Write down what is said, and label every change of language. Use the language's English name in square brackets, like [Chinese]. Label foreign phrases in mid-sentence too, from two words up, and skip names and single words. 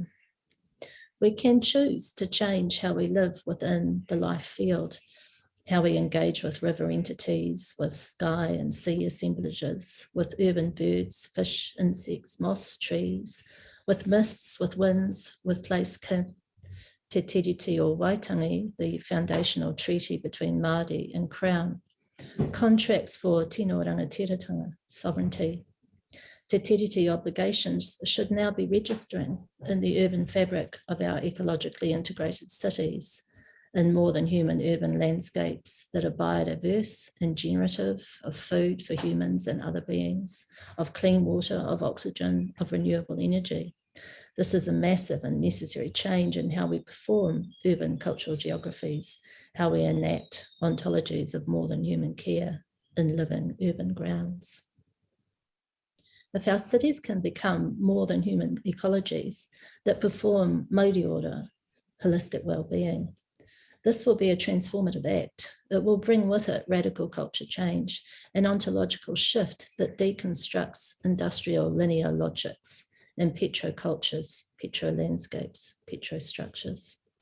[English] We can choose to change how we live within the life field, how we engage with river entities, with sky and sea assemblages, with urban birds, fish, insects, moss, trees, with mists, with winds, with place kin. Te Tiriti o Waitangi, the foundational treaty between Māori and Crown, contracts for [Māori] tino rangatiratanga, [English] sovereignty. Te Tiriti obligations should now be registering in the urban fabric of our ecologically integrated cities, in more than human urban landscapes that are biodiverse and generative, of food for humans and other beings, of clean water, of oxygen, of renewable energy. This is a massive and necessary change in how we perform urban cultural geographies, how we enact ontologies of more than human care in living urban grounds. If our cities can become more than human ecologies that perform [Māori] mauri ora, [English] holistic well-being, this will be a transformative act. It will bring with it radical culture change, an ontological shift that deconstructs industrial linear logics and petrocultures, petro-landscapes, petro-structures.